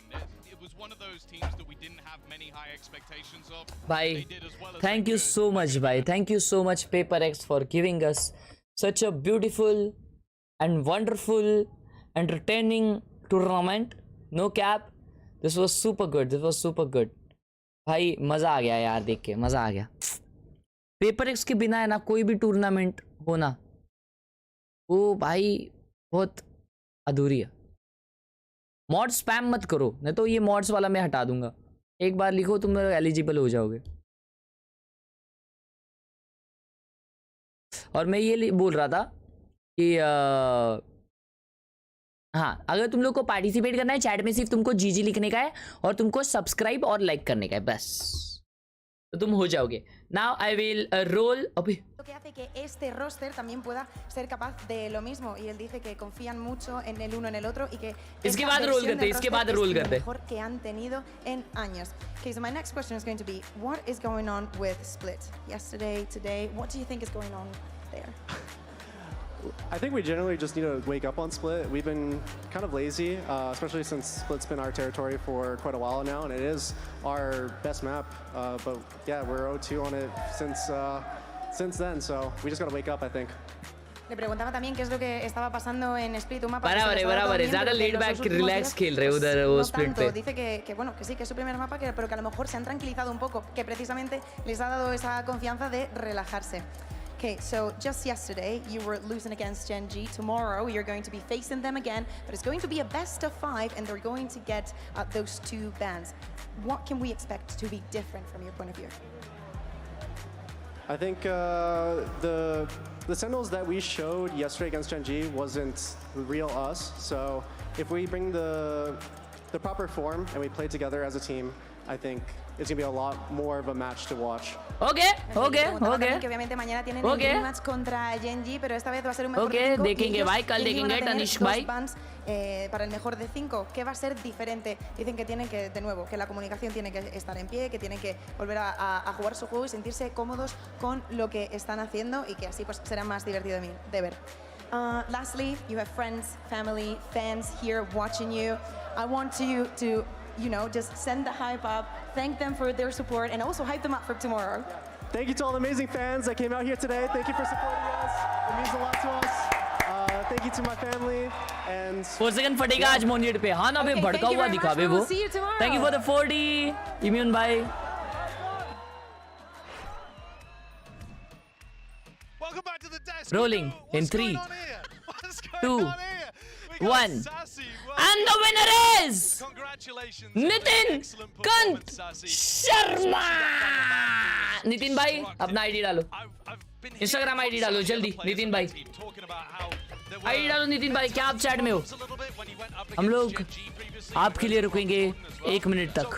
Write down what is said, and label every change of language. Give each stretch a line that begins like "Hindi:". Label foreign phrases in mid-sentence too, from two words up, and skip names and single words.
English: It was one of those teams that we didn't have many high expectations of. Bye. They did as well as Thank they you could. so much, bye. Thank you so much, PRX, for giving us such a beautiful and wonderful, entertaining tournament. No cap. this was super good, this was super good भाई।
Hindi: मजा आ गया यार, देख के मजा आ गया। पेपर एक्स के बिना है ना कोई भी टूर्नामेंट हो ना, वो भाई बहुत अधूरी है। मॉड स्पैम मत करो, नहीं तो ये मॉड्स वाला मैं हटा दूंगा। एक बार लिखो तुम एलिजिबल हो जाओगे। और मैं ये बोल रहा था कि हाँ, अगर तुम लोग को पार्टिसिपेट करना है चैट में सिर्फ तुमको जीजी लिखने का है और तुमको सब्सक्राइब और लाइक करने का है बस, तो तुम हो जाओगे।
English: Now I will roll.
Spanish: Lo que hace que este roster también pueda ser capaz de lo mismo, y él dice que confían mucho en el uno en el otro y que
Hindi: इसके बाद रोल करते हैं, इसके बाद रोल करते हैं।
Spanish: mejor que han tenido en años.
English: Okay, so my next question is going to be, what is going on with Split? Yesterday, today, what do you think is going on there? I think we generally just need to wake up on Split. We've been kind of lazy, especially since Split's been our territory for quite a while now, and it is our best map. But yeah, we're 0-2 on it since then, so we just got to wake up, I think.
Spanish: Le preguntaba también qué es lo que estaba pasando en Split, un mapa
Hindi: बराबर है, ज़्यादा
English: laid back relax
Hindi: खेल रहे उधर वो Split पे।
Spanish: Dice que bueno, que sí, que es su primer mapa, pero que a lo mejor se han tranquilizado un poco, que precisamente les ha dado esa confianza de relajarse.
English: Okay, so just yesterday you were losing against Gen G. Tomorrow you're going to be facing them again, but it's going to be a best of 5, and they're going to get those 2 bans. What can we expect to be different from your point of view? I think the Sentinels that we showed yesterday against Gen G wasn't the real us. So if we bring the proper form and we play together as a team, I think it's gonna be a lot more of a match to watch. Okay.
Spanish: Que obviamente mañana tienen el rematch contra Gen G, pero esta vez va a ser un mejor de 5.
Hindi: देखेंगे भाई, कल देखेंगे तनिष्क भाई।
Spanish: Para el mejor de 5, ¿qué va a ser diferente? Dicen que tienen que, de nuevo, que la comunicación tiene que estar en pie, que tienen que volver a jugar su juego y sentirse cómodos con lo que están haciendo, y que así pues será más divertido de ver.
English: Lastly, you have friends, family, fans here watching you. I want you to, you know, just send the hype up, thank them for their support, and also hype them up for tomorrow. Thank you to all the amazing fans that came out here today. Thank you for supporting us. It means a lot to us. Thank you to my family and
Hindi: 4 second फटेगा आज मोनिट पे। हाँ ना बे, भड़का हुआ दिखावे वो।
English: Thank you for the 40 immune भाई। Welcome back to the desk. Rolling in 3, 2, 1. And the winner is Nitin Kant Sharma.
Hindi: नितिन भाई अपना आईडी डालो, इंस्टाग्राम आईडी डालो जल्दी। नितिन भाई आईडी डालो। नितिन भाई क्या आप चैट में हो? हम लोग आपके लिए रुकेंगे 1 मिनट तक।